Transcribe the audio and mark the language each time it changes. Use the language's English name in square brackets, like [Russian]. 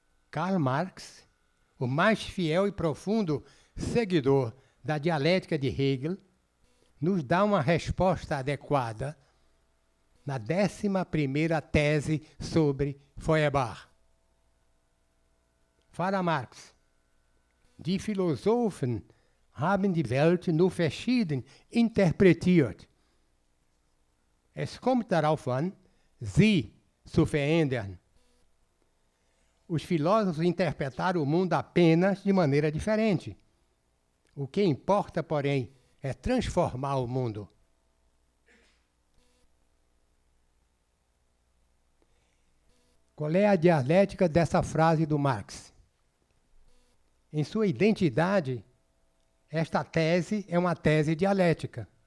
[Portuguese] Karl Marx, o mais fiel e profundo seguidor da dialética de Hegel nos dá uma resposta adequada na 11ª tese sobre Feuerbach. [German] Para Marx, die Philosophen haben die Welt nur verschieden interpretiert. Es kommt darauf an, sie zu verändern. [Portuguese] Os filósofos interpretaram o mundo apenas de maneira diferente. O que importa, porém, é transformar o mundo. Qual é a dialética dessa frase do Marx? Em sua identidade, esta tese é uma tese dialética.